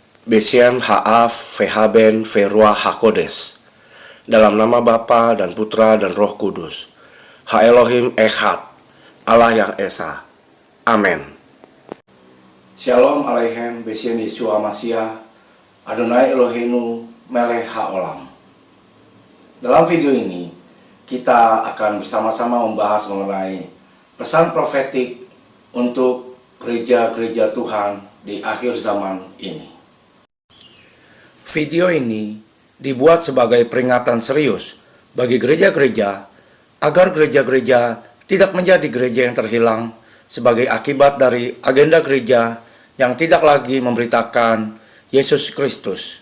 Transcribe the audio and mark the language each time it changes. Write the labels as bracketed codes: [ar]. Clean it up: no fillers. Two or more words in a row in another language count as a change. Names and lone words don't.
[he] בשם האב והבן ורוח הקודש. [id] Dalam nama Bapa dan Putra dan Roh Kudus. [he] האלוהים אחד, [id] Allah yang Esa. Amin. [he] שלום עליכם בשם ישוע משיח, אדוני אלוהינו מלך העולם. [id] Dalam video ini, kita akan bersama-sama membahas mengenai pesan profetik untuk gereja-gereja Tuhan di akhir zaman ini. Video ini dibuat sebagai peringatan serius bagi gereja-gereja agar gereja-gereja tidak menjadi gereja yang terhilang sebagai akibat dari agenda gereja yang tidak lagi memberitakan Yesus Kristus.